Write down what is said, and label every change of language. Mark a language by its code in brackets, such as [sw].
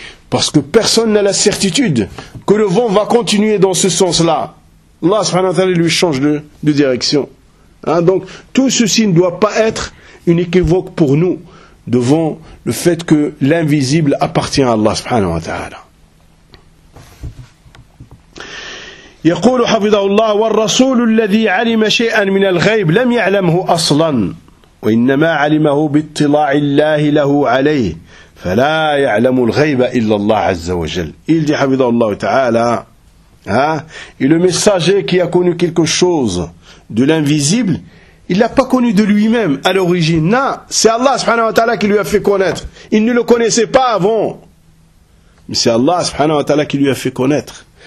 [fr] Parce que personne n'a la certitude que le vent va continuer dans ce sens-là. Allah subhanahu wa ta'ala lui change de direction. Hein? Donc tout ceci ne doit pas être une équivoque pour nous devant le fait que l'invisible appartient à Allah subhanahu wa ta'ala. [ar] يقول حفظه الله والرسول الذي علم شيئا من الغيب لم يعلمه أصلا وإنما علمه باطلاع الله له عليه فلا يعلم الغيب إلا الله عز وجل. [fr] Il dit [ar] حفظه الله تعالى [fr] et le messager qui a connu quelque chose de l'invisible, il l'a pas connu de lui-même à l'origine. Non, c'est Allah subhanahu wa ta'ala qui lui a fait connaître. Il ne le connaissait pas avant, mais c'est Allah subhanahu wa ta'ala qui lui a fait connaître.